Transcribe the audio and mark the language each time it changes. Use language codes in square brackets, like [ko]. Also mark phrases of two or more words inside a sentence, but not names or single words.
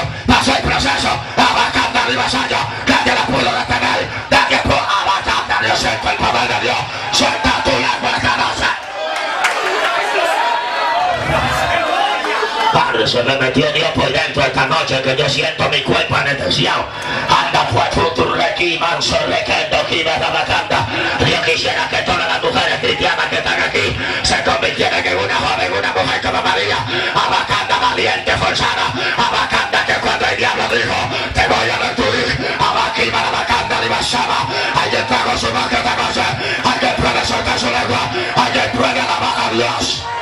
[es] Pasó el proceso, abacanda y vasallo, nadie la pudo detener, nadie pudo abacanda. Dios siento el poder de Dios. Suelta tu lengua esta noche. Padre, se me metió Dios por dentro esta noche, que yo siento mi cuerpo anestesiado. Anda pues futuro requi, manso, requendo, quiba, abacanda. Yo quisiera que todas las mujeres cristianas que están aquí se convirtieran en una joven, una mujer como María. Abacanda valiente, forzada. Abacanda que cuando el diablo dijo, te voy a destruir, abaquima la abacanda y basaba. Alguien trajo su boca esta noche, alguien puede soltar su lengua, alguien puede alabar a Dios.